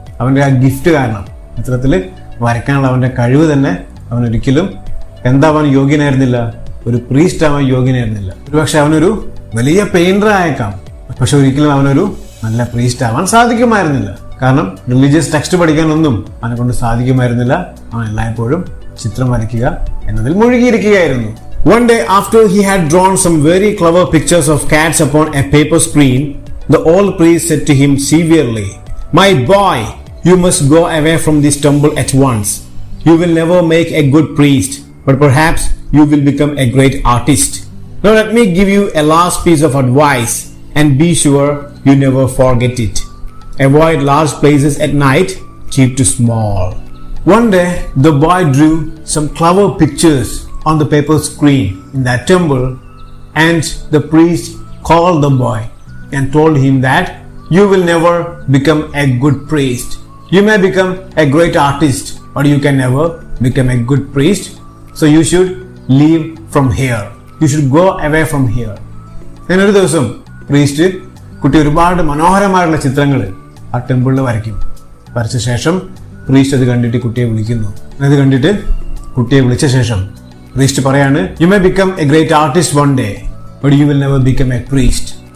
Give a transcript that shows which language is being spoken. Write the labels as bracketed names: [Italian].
[Malayalam] അവന്റെ ആ ഗിഫ്റ്റ് കാരണം, അത്തരത്തില് വരയ്ക്കാനുള്ള അവന്റെ കഴിവ് തന്നെ അവൻ ഒരിക്കലും എന്താവാൻ യോഗ്യനായിരുന്നില്ല, ഒരു പ്രീസ്റ്റ് ആവാൻ യോഗ്യനായിരുന്നില്ല. ഒരുപക്ഷെ അവനൊരു വലിയ പെയിന്റർ ആയേക്കാം, പക്ഷെ ഒരിക്കലും അവനൊരു നല്ല പ്രീസ്റ്റ് ആവാൻ സാധിക്കുമായിരുന്നില്ല. കാരണം റിലീജിയസ് ടെക്സ്റ്റ് പഠിക്കാനൊന്നും അവനെ കൊണ്ട് സാധിക്കുമായിരുന്നില്ല. അവൻ എല്ലായ്പ്പോഴും ചിത്രം വരയ്ക്കുക എന്നതിൽ മുഴുകിയിരിക്കുകയായിരുന്നു. [English] One day after he had drawn some very clever pictures of cats upon a paper screen, the old priest said to him severely, "My boy, you must go away from this temple at once. You will never make a good priest, but perhaps you will become a great artist. Now let me give you a last piece of advice, and be sure you never forget it. Avoid large places at night, keep to small." One day, the boy drew some clever pictures on the paper screen in that temple, and the priest called the boy and told him that you will never become a good priest. You may become a great artist, or you can never become a good priest. So you should leave from here. You should go away from here. [Malayalam] അങ്ങനെ ഒരു ദിവസം priest കുട്ടി ഒരുപാട് മനോഹരമായുള്ള ചിത്രങ്ങൾ ആ ടെമ്പിളിൽ വരച്ച ശേഷം priest അത് കണ്ടിട്ട് കുട്ടിയെ വിളിക്കുന്നു. അത് കണ്ടിട്ട് കുട്ടിയെ വിളിച്ച ശേഷം പ്രീസ്റ്റ് പറയാണ്, [English] You may become a great artist one day, but you will never become a priest.